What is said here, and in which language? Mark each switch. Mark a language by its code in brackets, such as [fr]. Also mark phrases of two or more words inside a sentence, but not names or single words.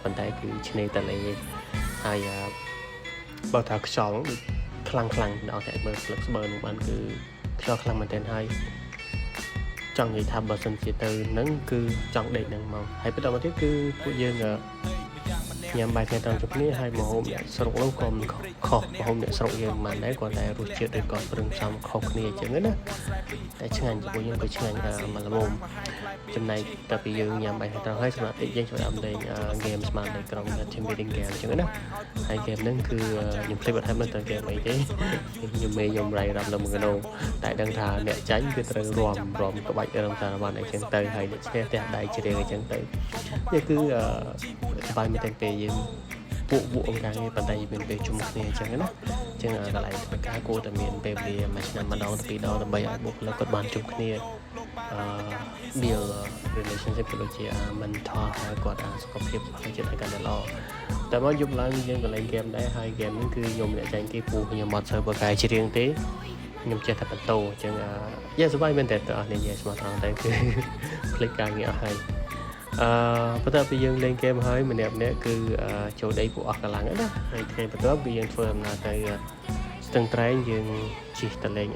[km] ប៉ុន្តែគឺឆ្នេរទន្លេហើយបើថាខ្យល់ដូចខ្លាំងដល់តែមើលស្លឹកស្បឺនោះបានគឺខ្យល់ខ្លាំងមែនទែនហើយចង់និយាយថាបើសិនជាទៅហ្នឹងគឺចង់ដេកហ្នឹងមកហើយបន្តមកទៀតគឺពួកយើងញ៉ាំបាយថ្ងៃ ត្រង់ជុំគ្នាហើយម្ហូបអ្នកស្រុកនោះក៏មិនខុសម្ហូបអ្នកស្រុកយើងមិនដែរគាត់តែរសជាតិឬក៏ព្រឹងផ្សំខុសគ្នាអញ្ចឹងណាតែឆ្ងាញ់ពួកយើងក៏ឆ្ងាញ់មក ល្មមចំណែកតែពីយើងញ៉ាំបាយថ្ងៃត្រង់ហើយសម្រាប់តិចយើងចូលលេង game ស្មើនៅក្រុម [en] team building game [km] អញ្ចឹងណាហើយ game ហ្នឹងគឺខ្ញុំភ្លេចបាត់ហើយមិនទៅ game អីទេខ្ញុំរៃរ៉ាប់នៅមួយកណោតែដឹងថាអ្នកចាញ់គឺត្រូវរាំក្បាច់រំសារបានអញ្ចឹងទៅហើយអ្នកឈ្នះផ្ទះដៃជ្រៀងអញ្ចឹងទៅនេះគឺសប្បាយមែនទេពេលយើងពួកអង្គការងារប៉ុន្តែមានពេលជុំគ្នាអញ្ចឹងណាអញ្ចឹងកន្លែងធ្វើការគួរតែមានពេលវេលាមួយឆ្នាំម្ដងទៅពីរដងដើម្បីឲ្យបុគ្គលិកគាត់បានជុំគ្នា [en] build relationship [km] ក៏ដូចជា mentor ហើយគាត់សុខភាពផ្លូវចិត្តឲ្យកាន់តែល្អតែមកយប់ឡើងយើងក៏លេង game ដែរហើយ game ហ្នឹងគឺខ្ញុំអ្នកចាញ់គេពូខ្ញុំអត់សូវបកកាយច្រៀងទេខ្ញុំចេះតែបន្ទោអញ្ចឹងសប្បាយមែនតើអស់នេះនិយាយស្មោះត្រ ង់តែគឺคลิกការងារអស់ហើយបន្ទាប់ពីយើងលេងហ្គេមហើយម្នាក់គឺចូលដីពួកអស់កម្លាំងណាហើយថ្ងៃបន្ទាប់គឺយើងធ្វើដំណើរទៅស្ទឹងត្រែងយើងជិះទៅលេង